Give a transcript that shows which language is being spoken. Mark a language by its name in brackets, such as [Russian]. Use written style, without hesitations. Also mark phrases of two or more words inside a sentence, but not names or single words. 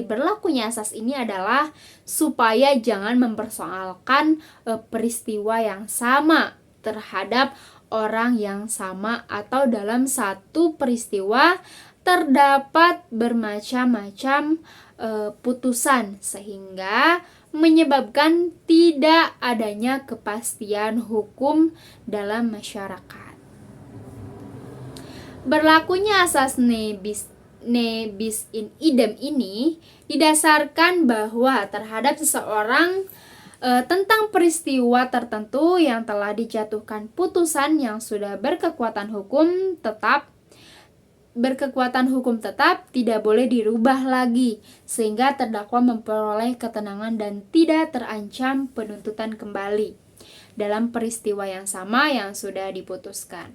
[Indonesian] berlakunya asas ini adalah supaya jangan mempersoalkan peristiwa yang sama terhadap orang yang sama atau dalam satu peristiwa terdapat bermacam-macam putusan sehingga menyebabkan tidak adanya kepastian hukum dalam masyarakat. Berlakunya asas [Latin] nebis in idem [Indonesian] ini didasarkan bahwa terhadap seseorang tentang peristiwa tertentu yang telah dijatuhkan putusan yang sudah berkekuatan hukum tetap tidak boleh dirubah lagi sehingga terdakwa memperoleh ketenangan dan tidak terancam penuntutan kembali dalam peristiwa yang sama yang sudah diputuskan.